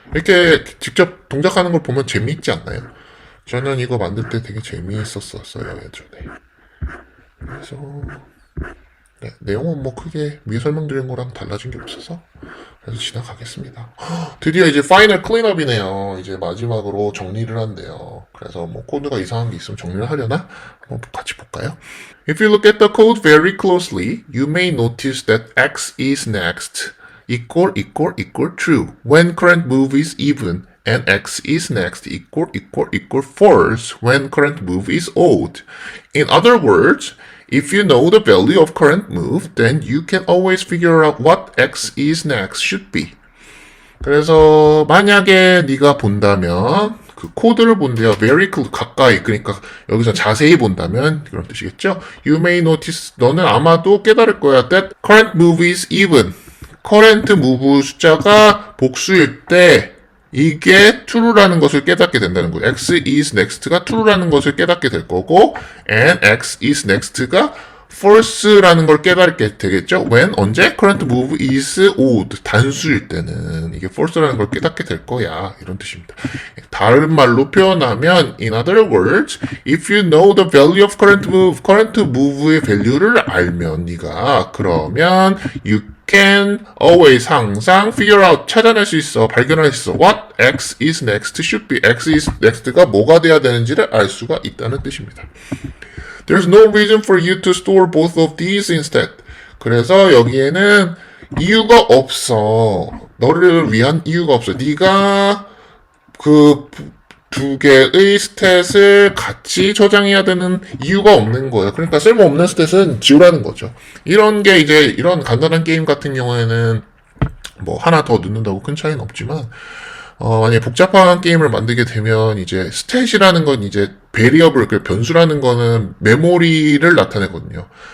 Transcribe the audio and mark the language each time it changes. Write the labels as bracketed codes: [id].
[ko] 이렇게 직접 동작하는 걸 보면 재미있지 않나요? 저는 이거 만들 때 되게 재미있었어요 예전에. 그래서 네, 내용은 뭐 크게 위에 설명드린 거랑 달라진 게 없어서 그래서 지나가겠습니다. 드디어 이제 파이널 클린업이네요. 이제 마지막으로 정리를 한대요. 그래서 뭐 코드가 이상한 게 있으면 정리를 하려나? 한번 같이 볼까요? [en] If you look at the code very closely, you may notice that x is next equal true when current move is even and x is next equal false when current move is odd. In other words, if you know the value of current move, then you can always figure out what x is next should be. [ko] 그래서 만약에 네가 본다면 그 코드를 본대요. [en] very close, [ko] 가까이. 그러니까 여기서 자세히 본다면 그런 뜻이겠죠. [en] You may notice, [ko] 너는 아마도 깨달을 거야. [en] That current move is even. [ko] current move 숫자가 복수일 때 이게 true라는 것을 깨닫게 된다는 거예요. x is next가 true라는 것을 깨닫게 될 거고 and x is next가 false라는 걸 깨닫게 되겠죠. when 언제? [en] current move is odd [ko] 단수일 때는 이게 false라는 걸 깨닫게 될 거야. 이런 뜻입니다. 다른 말로 표현하면 [en] in other words, if you know the value of current move의 value를 알면 네가 그러면 you can always 항상 figure out [ko] 찾아낼 수 있어 발견할 수 있어 [en] what [ko] x is next should be x is next가 뭐가 돼야 되는지를 알 수가 있다는 뜻입니다. [en] There's no reason for you to store both of these instead. [ko] 그래서 여기에는 이유가 없어. 너를 위한 이유가 없어. 네가 그 두 개의 스탯을 같이 저장해야 되는 이유가 없는 거예요. 그러니까 쓸모없는 스탯은 지우라는 거죠. 이런 게 이제 이런 간단한 게임 같은 경우에는 뭐 하나 더 넣는다고 큰 차이는 없지만 만약에 복잡한 게임을 만들게 되면 이제 스탯이라는 건 이제 베리어블, 그 변수라는 거는 메모리를 나타내거든요.